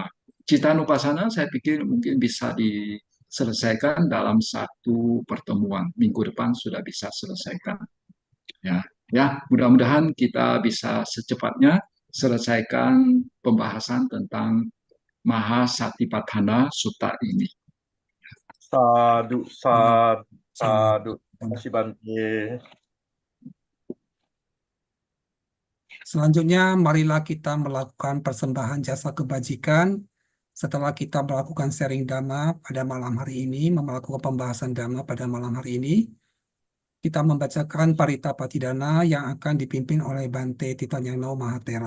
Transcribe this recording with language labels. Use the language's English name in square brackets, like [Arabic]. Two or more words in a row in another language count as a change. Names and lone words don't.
[Indonesian] Citta Nupassana saya pikir mungkin bisa diselesaikan dalam satu pertemuan. Minggu depan sudah bisa selesaikan. Ya, mudah-mudahan kita bisa secepatnya selesaikan pembahasan tentang Mahasatipatthana Sutta ini. [Pali] Sadu, sadu, [Indonesian] Sama. [Pali] sadu. [Indonesian] Terima kasih Bante. Selanjutnya, marilah kita melakukan persembahan jasa kebajikan. Setelah kita melakukan sharing Dhamma pada malam hari ini, melakukan pembahasan Dhamma pada malam hari ini, kita membacakan Parita Patidana yang akan dipimpin oleh Bante Titanyano Mahatera.